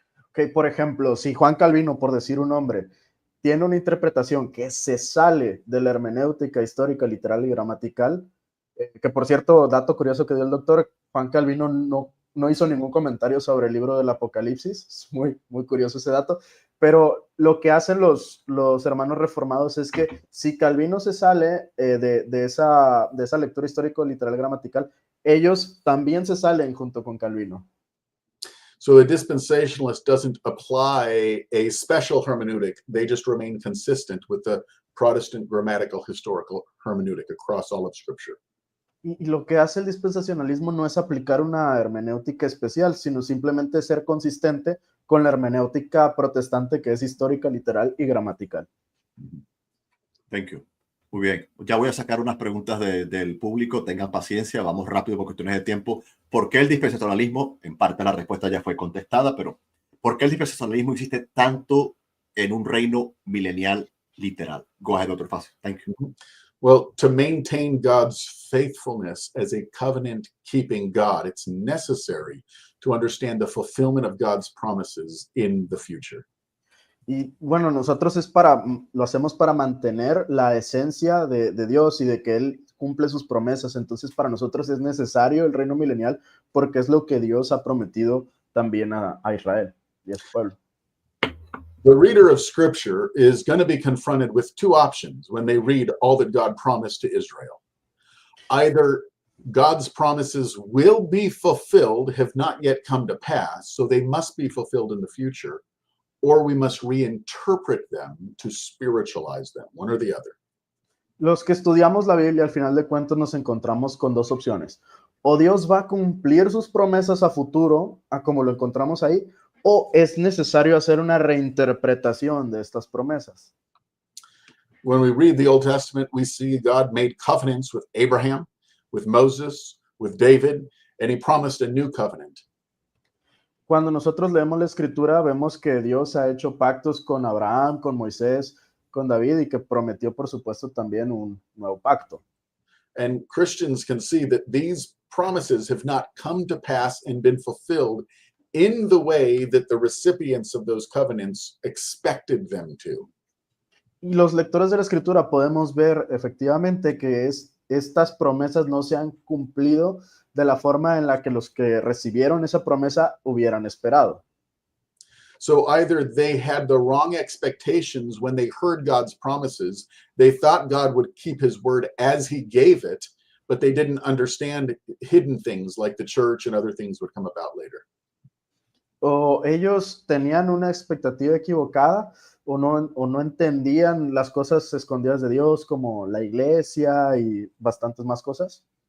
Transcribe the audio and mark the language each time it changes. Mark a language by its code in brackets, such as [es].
[es] Okay, por ejemplo, si Juan Calvino, por decir un nombre, tiene una interpretación que se sale de la hermenéutica histórica, literal y gramatical, que por cierto, dato curioso que dio el doctor, Juan Calvino no hizo ningún comentario sobre el libro del Apocalipsis, es muy, muy curioso ese dato, pero lo que hacen los hermanos reformados es que si Calvino se sale de esa lectura histórico, literal, gramatical, ellos también se salen junto con Calvino. [en] So a dispensationalist doesn't apply a special hermeneutic. They just remain consistent with the Protestant grammatical historical hermeneutic across all of Scripture. [es] Y lo que hace el dispensacionalismo no es aplicar una hermenéutica especial, sino simplemente ser consistente con la hermenéutica protestante que es histórica, literal y gramatical. [en] Thank you. [es] Muy bien. Ya voy a sacar unas preguntas del público. Tengan paciencia. Vamos rápido por cuestiones de tiempo. ¿Por qué el dispensacionalismo? En parte la respuesta ya fue contestada, pero ¿por qué el dispensacionalismo existe tanto en un reino milenial literal? [en] Go ahead, Dr. Facio. Thank you. Well, to maintain God's faithfulness as a covenant-keeping God, it's necessary to understand the fulfillment of God's promises in the future. [es] Y bueno, nosotros lo hacemos para mantener la esencia de Dios y de que Él cumple sus promesas. Entonces, para nosotros es necesario el reino milenial porque es lo que Dios ha prometido también a Israel y a su pueblo. [en] The reader of Scripture is going to be confronted with two options when they read all that God promised to Israel. Either God's promises will be fulfilled, have not yet come to pass, so they must be fulfilled in the future, or we must reinterpret them to spiritualize them, one or the other. [es] Los que estudiamos la Biblia, al final de cuentas, nos encontramos con dos opciones. O Dios va a cumplir sus promesas a futuro, a como lo encontramos ahí, o es necesario hacer una reinterpretación de estas promesas. [en] When we read the Old Testament, we see God made covenants with Abraham, with Moses, with David, and he promised a new covenant. [es] Cuando nosotros leemos la Escritura, vemos que Dios ha hecho pactos con Abraham, con Moisés, con David, y que prometió, por supuesto, también un nuevo pacto. [en] And Christians can see that these promises have not come to pass and been fulfilled in the way that the recipients of those covenants expected them to. [es] Y los lectores de la Escritura podemos ver efectivamente que estas promesas no se han cumplido de la forma en la que los que recibieron esa promesa hubieran esperado. [en] So either they had the wrong expectations when they heard God's promises, they thought God would keep his word as he gave it, but they didn't understand hidden things like the church and other things would come about later. [es] O ellos tenían una expectativa equivocada o no entendían las cosas escondidas de Dios como la iglesia y bastantes más cosas.